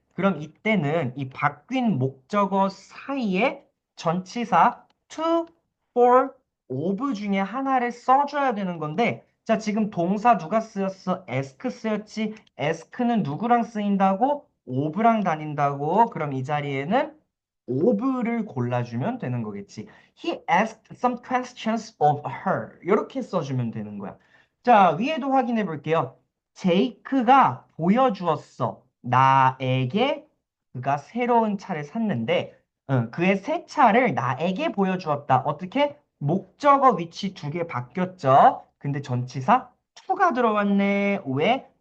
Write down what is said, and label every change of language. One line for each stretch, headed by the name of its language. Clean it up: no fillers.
Korean: 그럼 이때는 이 바뀐 목적어 사이에 전치사 to, for, of 중에 하나를 써줘야 되는 건데, 자, 지금 동사 누가 쓰였어? ask 쓰였지? ask는 누구랑 쓰인다고? of랑 다닌다고? 그럼 이 자리에는 of를 골라주면 되는 거겠지.
English: He asked some questions of her.
Korean: 이렇게 써주면 되는 거야. 자, 위에도 확인해 볼게요. 제이크가 보여주었어. 나에게 그가 새로운 차를 샀는데 그의 새 차를 나에게 보여주었다. 어떻게? 목적어 위치 두 개 바뀌었죠. 근데 전치사 to가 들어왔네. 왜?